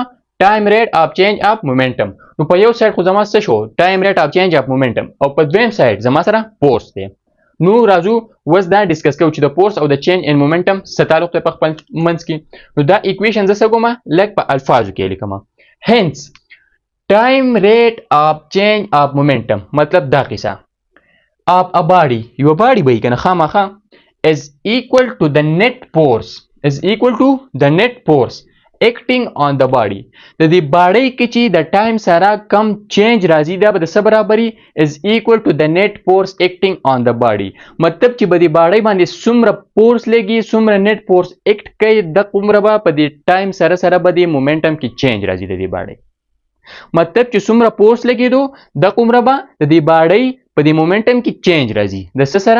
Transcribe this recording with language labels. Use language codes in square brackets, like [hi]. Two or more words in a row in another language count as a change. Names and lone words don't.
[en] time rate of change of momentum. [ps] نو په یو سایډ خو زما څه شو؟ [en] time rate of change of momentum [ps] او په دویم سایډ زما سره فورس دی. نو راځو اوس دا ډسکس کوو چې د فورس او د [en] change in momentum [ps] څه تعلق دی په خپل منځ کې. نو دا ایکویشن زه څه کوم؟ لږ په الفاظو کې لیکم. هینس [en] time rate of change of momentum [ps] مطلب دا قصه [en] of a body [ps] یو body به کنه خامخا [en] is equal to the net force acting on the body. [ps] د دې باډي کې چې د ټایم سره کم چینج راځي دا به د څه برابري [en] is equal to the net force acting on the body. [ps] مطلب چې به د باډي باندې څومره فورس لګي څومره [en] net force [ps] اکټ کوي د کومره به په دې ټایم سره به د مومنټم کې چینج راځي د دې باډي. مطلب چې څومره فورس لګیدو د کومره به د دې باډۍ په دې مومنټم کې چینج راځي د څه سره؟